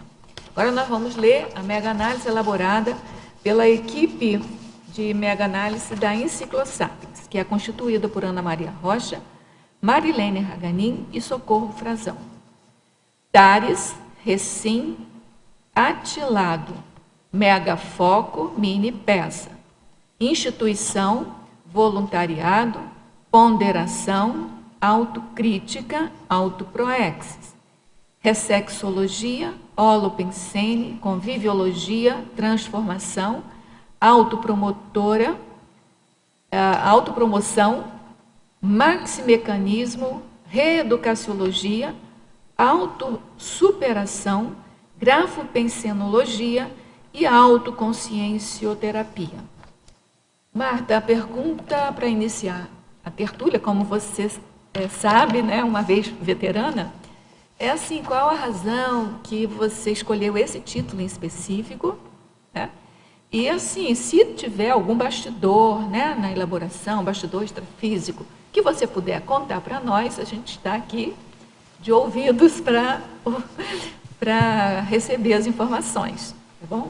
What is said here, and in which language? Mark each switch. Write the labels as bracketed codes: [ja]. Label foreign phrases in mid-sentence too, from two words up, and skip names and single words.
[pt] Agora nós vamos ler a mega-análise elaborada pela equipe de mega-análise da Enciclosapiens, que é constituída por Ana Maria Rocha, Marilene Raganin e Socorro Frazão. Tares, Recim, Atilado, Megafoco, Mini Peça. Instituição, voluntariado, ponderação, autocrítica, autoproexis. Ressexologia, holopensene, conviviologia, transformação, autopromotora, autopromoção, maximecanismo, reeducaciologia, autossuperação, grafopensenologia e autoconsciencioterapia. Marta, a pergunta para iniciar a tertúlia, como você sabe, né, uma vez veterana, é assim, qual a razão que você escolheu esse título em específico, né? E assim, se tiver algum bastidor, né, na elaboração, bastidor extrafísico, que você puder contar para nós, a gente está aqui de ouvidos para receber as informações, tá bom?